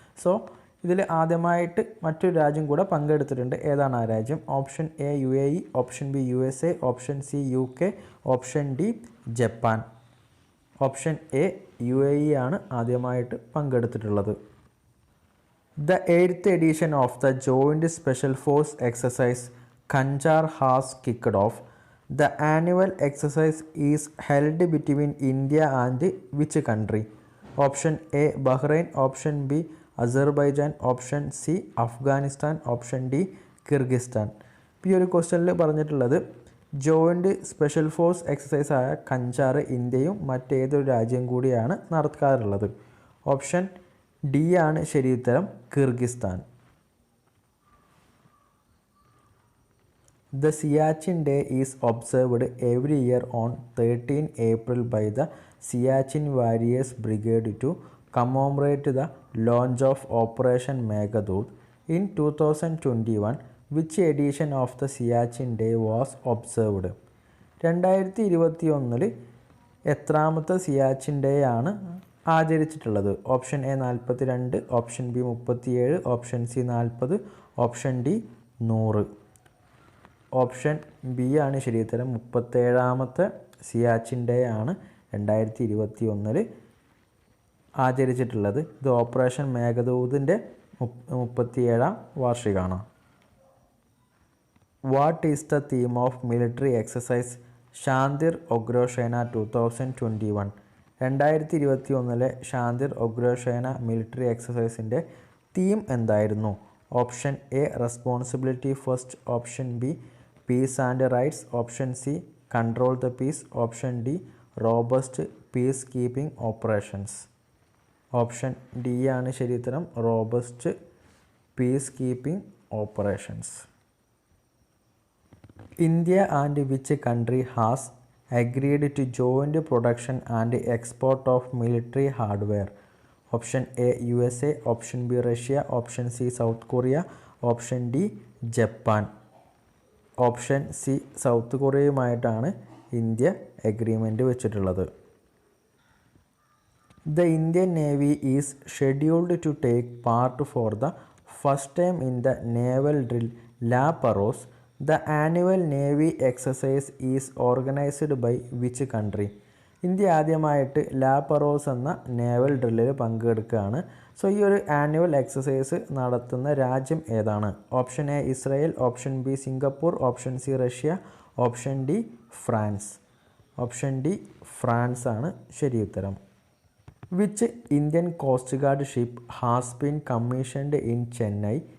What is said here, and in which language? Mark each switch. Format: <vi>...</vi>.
<ml>So ഇതിൽ ആദ്യമായിട്ട് മറ്റൊരു രാജ്യം കൂടെ പങ്കെടുത്തിട്ടുണ്ട്. ഏതാണ് ആ രാജ്യം? Option A UAE, option B USA, option C UK, option D Japan. Option A UAE ആണ് ആദ്യമായിട്ട് പങ്കെടുത്തിട്ടുള്ളത്.</ml> <en>The 8th edition of the Joint Special Force Exercise Khanjar has kicked off. The annual exercise is held between India and which country? Option A Bahrain, option B Azerbaijan, option C Afghanistan, option D Kyrgyzstan.</en> <ml>ഈ ഒരു ക്വസ്റ്റ്യനിൽ പറഞ്ഞിട്ടുള്ളത് joint special force exercise ആയ ഖഞ്ചാർ ഇന്ത്യയും മറ്റേതൊരു രാജ്യം കൂടിയാണ് നടക്കാറുള്ളത്. ഓപ്ഷൻ ഡി ആണ് ശരി ഉത്തരം, Kyrgyzstan.</ml> <en>The Siachen Day is observed every year on 13 April by the Siachen Warriors Brigade to commemorate the launch of Operation Meghadut. In 2021, which edition of the Siachen Day was observed?</en> <ml>2021 എത്രാമത്തെ Siachen day ആണ് ആചരിച്ചിട്ടുള്ളത്? Option A 42, option B 37, option C 40, option D 100. Option B ആണ് ശരി ഉത്തരം, 37ാമത്തെ Siachen day ആണ് 2021 ആചരിച്ചിട്ടുള്ളത്. ഇത് operation മേഘദൂതിൻ്റെ 37ാം വാർഷികമാണ്.</ml> <en>What is the theme of military exercise Shantir Ogrosena 2021?</en> <ml>2021 Shantir ഒഗ്രോസേന military എക്സസൈസിൻ്റെ theme എന്തായിരുന്നു? Option A responsibility first, option B piece and rights, option C control the peace, option D robust peace keeping operations. Option D ആണ് ശരി ഉത്തരം, robust peace keeping operations.</ml> <en>India and which country has agreed to joint production and export of military hardware?</en> <ml>Option A USA, option B Russia, option C south Korea, option D Japan. Option C south കൊറിയയുമായിട്ടാണ് India agreement വെച്ചിട്ടുള്ളത്.</ml> <en>The Indian Navy is scheduled to take part for the first time in the naval drill La Paros. The annual Navy exercise is organized by which country?</en> <ml>India ആദ്യമായിട്ട് ലാ പറോസ് എന്ന naval ഡ്രില്ലിൽ പങ്കെടുക്കുകയാണ്. So ഈ ഒരു annual exercise നടത്തുന്ന രാജ്യം ഏതാണ്? Option A Israel, option B Singapore, option C Russia, option D France. Option D France ആണ് ശരി ഉത്തരം.</ml> <en>Which Indian coast guard ship has been commissioned in Chennai?</en>